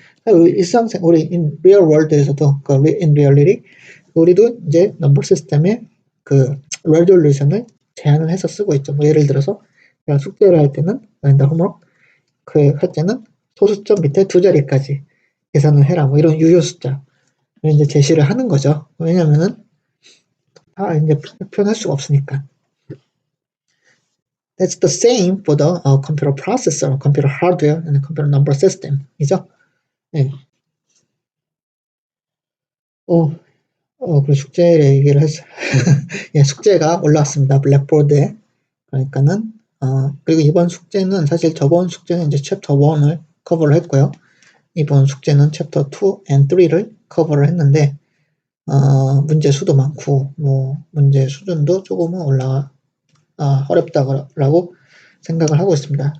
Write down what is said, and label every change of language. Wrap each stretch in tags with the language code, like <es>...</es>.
<ko>일상생 우리</ko> <en>in real world</en> <ko>에서도 그</ko> <en>in reality</en> <ko>우리도 이제 넘버 시스템의 그 레졸루션을 제한을 해서 쓰고 있죠. 뭐 예를 들어서 내가 숙제를 할 때는 홈워크 할 때는 소수점 밑에 2자리까지 계산을 해라. 뭐 이런 유효 숫자를 이제 제시를 하는 거죠. 왜냐면은 이제 표현할 수가 없으니까.</ko> <en>That's the same for the computer processor, computer hardware, and computer number system.</en> <ko>이죠? 네. 그리고 숙제 얘기를 했어요. 예, 숙제가 올라왔습니다. 블랙보드에. 그러니까는, 그리고 이번 숙제는 사실 저번 숙제는 이제 챕터 1을 커버를 했고요. 이번 숙제는 챕터 2 and 3를 커버를 했는데, 문제 수도 많고, 뭐, 문제 수준도 조금은 어렵다고 생각을 하고 있습니다.</ko>